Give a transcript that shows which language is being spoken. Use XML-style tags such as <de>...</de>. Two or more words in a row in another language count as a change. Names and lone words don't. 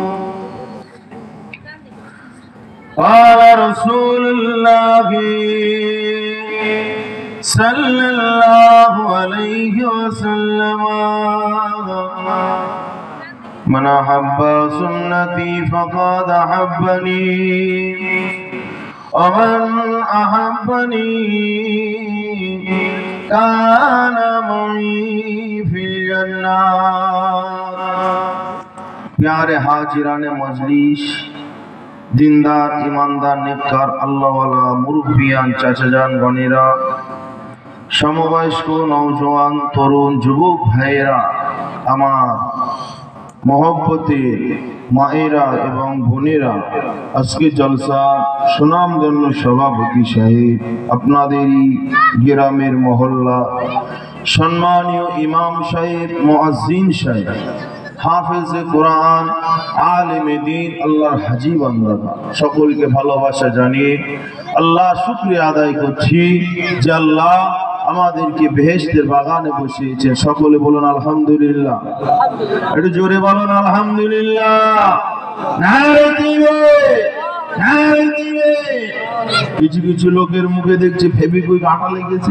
<ar>قال رسول الله صلى الله عليه وسلم من أحب سنتي فقد أحبني ومن أحبني كان معي في الجنة.</ar> <ur>پیارے حاضرانِ مجلس,</ur> <bn>দিনদার ঈমানদার নেককার আল্লাহওয়ালা মুরুব্বিয়ান চাচাজান গণেরা, সমবয়স্ক নওজোয়ান তরুণ যুবক ভাইরা, আমার মোহাব্বতের মায়েরা এবং বোনেরা, আজকে জলসা সুনামধন্য সভাপতি সাহেব, আপনাদেরই গ্রামের মহল্লা সম্মানীয় ইমাম সাহেব, মুয়াজ্জিন সাহেব, হাফিজ কুরআন, আলিমে দীন, আল্লাহর হাজী বান্দা সকলকে ভালোবাসা জানিয়ে আল্লাহ শুকরিয়া আদায় করছি যে আল্লাহ আমাদেরকে বেহেশতের বাগানে বসিয়েছেন। সকলে বলুন আলহামদুলিল্লাহ। একটু জোরে বলুন আলহামদুলিল্লাহ। নারে তাকবীর, নারে তাকবীর। কিছু কিছু লোকের মুখে দেখছি ফেবিকুইক আঠা লেগেছে।</bn>